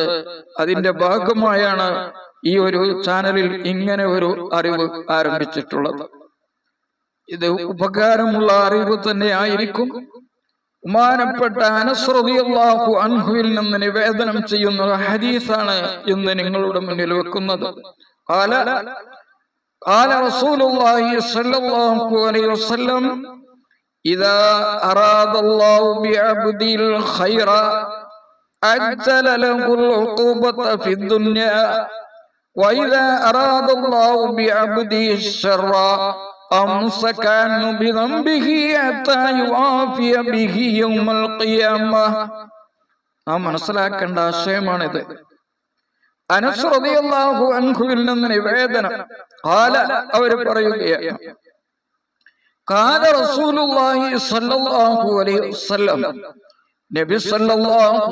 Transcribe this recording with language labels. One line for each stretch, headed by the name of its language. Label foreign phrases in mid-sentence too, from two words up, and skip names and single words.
Malayalam: അതിന്റെ ഭാഗമായാണ് ഈ ഒരു ചാനലിൽ ഇങ്ങനെ ഒരു അറിവ് ആരംഭിച്ചിട്ടുള്ളത്. ഇത് ഉപകാരമുള്ള അറിവ് തന്നെ ആയിരിക്കും. ബഹുമാനപ്പെട്ട അനസ് റളിയല്ലാഹു അൻഹുവിൽ നിന്ന് നിവേദനം ചെയ്യുന്ന ഹദീസാണ് ഇന്ന് നിങ്ങളുടെ മുന്നിൽ വെക്കുന്നത്.
Arabic: قال رسول الله صلى الله عليه وسلم إذا أراد الله بعبده الخير عجل له العقوبة في الدنيا وإذا أراد الله بعبده الشر أمسك عنه بذنبه حتى يعافي به يوم القيامة.
Malayalam: നാം മനസ്സിലാക്കേണ്ട ആശയമാണിത്. അനസ് റളിയല്ലാഹു അൻഹുവിൽ നിന്ന് നിവേദനം. അവർ പറയുകയാണ്,
Arabic: قال رسول الله صلى الله عليه وسلم,
Malayalam: നബി സ്വല്ലല്ലാഹു